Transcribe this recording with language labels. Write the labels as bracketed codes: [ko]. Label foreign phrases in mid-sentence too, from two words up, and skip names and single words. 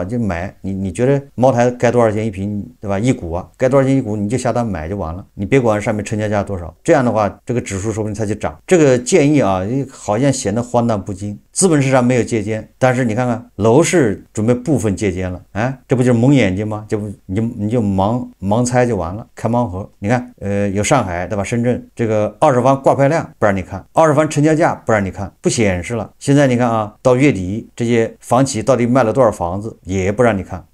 [zh] 就買，你覺得茅台該多少錢一瓶对吧？一股該多少錢一股，你就下單買就完了，你別管上面成交價多少，這樣的話這個指數說不定它就漲。這個建議好像顯得荒誕不經。資本市場沒有借監，但是你看看樓市準備部分借監了，這不就是蒙眼睛嗎？你就盲猜就完了，開盲盒。你看有上海对吧？深圳這個20房掛牌量不讓你看，20房成交價不讓你看，不顯示了。現在你看到月底這些房企到底賣了多少房子也不讓你看。